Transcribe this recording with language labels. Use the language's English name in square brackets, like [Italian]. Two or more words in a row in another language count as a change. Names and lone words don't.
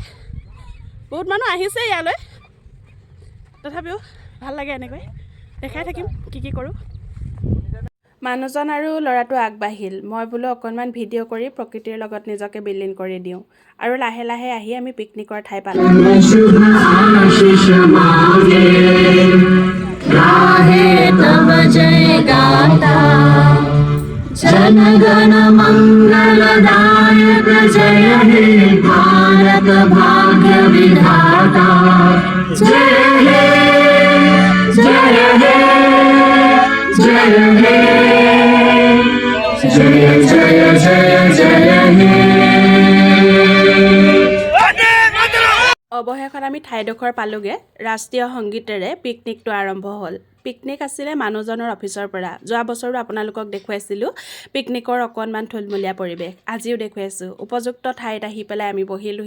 [Assamese] বহুত মানুহ আহিছে ইয়ালৈ, তথাপিও ভাল লাগে এনেকৈ দেখাই থাকিম কি কৰোঁ। মানুহজন আৰু ল'ৰাটো আগবাঢ়িল। মই বোলো অকণমান ভিডিঅ' কৰি প্ৰকৃতিৰ লগত নিজকে বিলীন কৰি দিওঁ, আৰু লাহে লাহে আহি আমি পিকনিকৰ ঠাই পালোঁ। [Bangla] জনগণ মঙ্গলদায়ক জয় হে ভারত ভাগ্য বিধাতা জয় হে জয় হে জয় হে জয় জয় জয় জয় হে। [Assamese] অৱশেষত আমি ঠাইডোখৰ পালোঁগৈ। ৰাষ্ট্ৰীয় সংগীতেৰে পিকনিকটো আৰম্ভ হ'ল। পিকনিক আছিলে মানুহজনৰ অফিচৰ পৰা। যোৱা বছৰো আপোনালোকক দেখুৱাইছিলোঁ পিকনিকৰ অকণমান থুলমূলীয়া পৰিৱেশ, আজিও দেখুৱাইছোঁ। উপযুক্ত ঠাইত আহি পেলাই আমি বহিলোহি।